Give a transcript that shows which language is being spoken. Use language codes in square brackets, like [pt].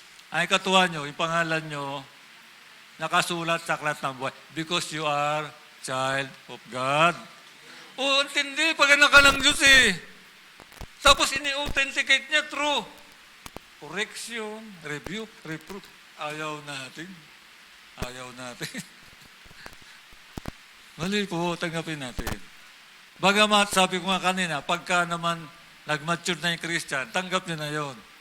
[tl] Ang ikatuwa nyo, yung pangalan nyo, nakasulat sa aklat ng buhay. [en] Because you are child of God. [tl] O, antindi, pag anak ka ng Diyos eh. Tapos ini-authenticate niya true. [en] Correction, rebuke, reproof. [tl] Ayaw natin. Ayaw natin. Mali po, tanggapin natin. Bagamat, sabi ko nga kanina, pagka naman nag-mature na yung Christian, tanggap niya na yun.